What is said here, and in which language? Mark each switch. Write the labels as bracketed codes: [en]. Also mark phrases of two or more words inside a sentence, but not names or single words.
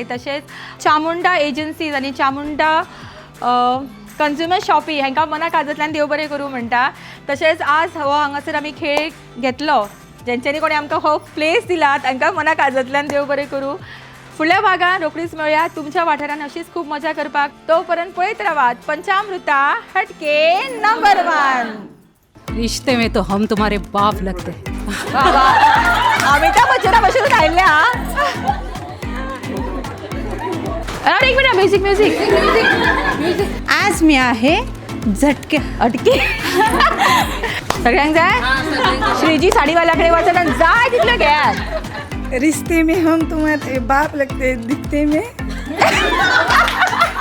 [kok] तशेंच चामुंडा एजन्सीज आनी चामुंडा कन्झ्युमर शॉपी हांकां मना काळजांतल्यान देव बरें करूं म्हणटा. तशेंच आज हो हांगासर आमी खेळ घेतलो जेंच्यांनी कोणी आमकां हो प्लेस दिला तांकां मना काळजांतल्यान देव बरें करूं. फुडल्या भागान रोखडीच मेळुया तुमच्या वाठारान अशीच खूब मजा करपाक. तोपर्यंत पळयत रावात पंचामृता हटके नंबर 1. [hi] रिश्ते में तो हम तुम्हारे बाप लगते हैं. [kok] अमिताभ बच्चन बसून आयल्या. एक मिनिट. [en] music music music. [mr] आज मी आहे झटके अटके. [kok] सगळ्यांक जाय. श्रीजी साडीवाल्याकडे वचना जाय तितले घ्या. [hi] रिश्ते में हम तुम्हारे बाप लगते दिखते में